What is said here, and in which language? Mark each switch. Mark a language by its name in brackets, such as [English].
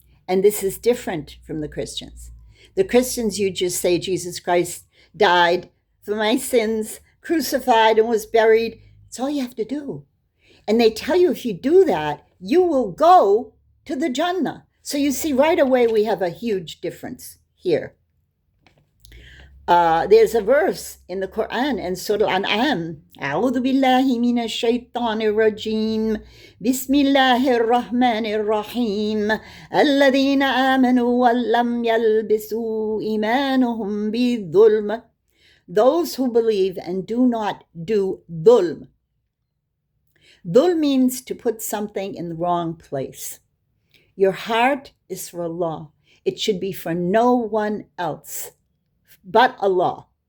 [English] And this is different from the Christians. The Christians, you just say Jesus Christ died for my sins, crucified and was buried. It's all you have to do. And they tell you if you do that, you will go to the Jannah. So you see right away we have a huge difference here. There's a verse in the Quran in Surah Al-An'am. [Arabic] أعوذ بالله من الشيطان الرجيم بسم الله الرحمن الرحيم الذين آمنوا ولم يلبسوا إيمانهم بالظلم. [English] Those who believe and do not do dhulm. Dhulm means to put something in the wrong place. Your heart is for Allah. It should be for no one else but Allah.